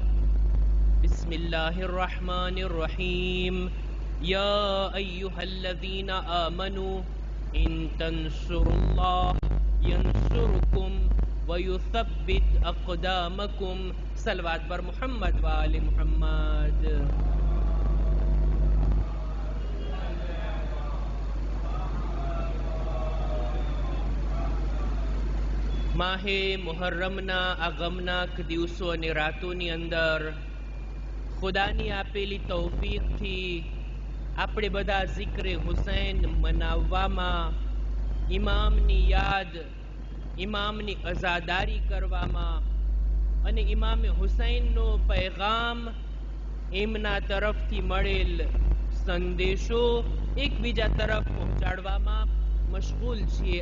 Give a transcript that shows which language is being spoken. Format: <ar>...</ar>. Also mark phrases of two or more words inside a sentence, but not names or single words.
<ar>بسم الله الرحمن الرحيم. يا أيها الذين آمنوا إن تنصروا الله ينصركم ويثبت أقدامكم.</ar> <ur>صلوات بر محمد وآل محمد.</ur> <gu>માહે મુહર્રમના આગમનાક દિવસો અને રાતોની અંદર ખુદાની આપેલી તૌફીકથી આપણે બધા ઝિક્રે હુસૈન મનાવવામાં, ઇમામની યાદ, ઇમામની અઝાદારી કરવામાં અને ઇમામે હુસૈનનો પૈગામ, એમના તરફથી મળેલ સંદેશો એકબીજા તરફ પહોંચાડવામાં મશગુલ છીએ.</gu>